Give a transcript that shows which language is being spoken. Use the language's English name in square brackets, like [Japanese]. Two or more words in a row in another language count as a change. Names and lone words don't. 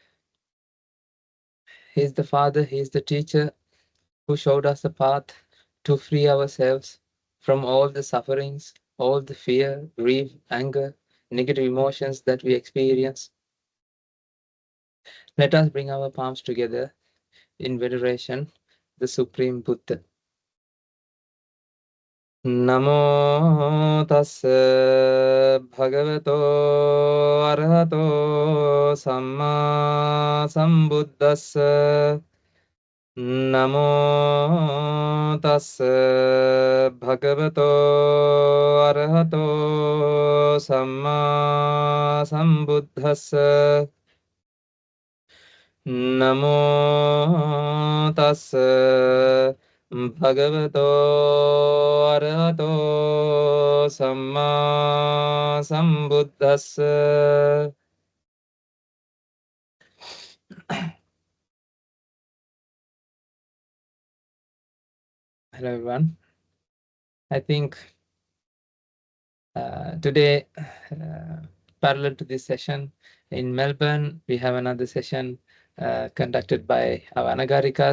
[English] He is the father, he is the teacher who showed us the path to free ourselves from all the sufferings, all the fear, grief, anger, negative emotions that we experience. Let us bring our palms together in veneration, the Supreme Buddha. [Pali] Namo tassa bhagavato arahato samma sambuddhassa. Namo tassa bhagavato arahato samma sambuddhassa. Namo tassa bhagavato arahato samma sambuddhassa. [English] Hello everyone. I think today, parallel to this session in Melbourne, we have another session conducted by our Anagarikas.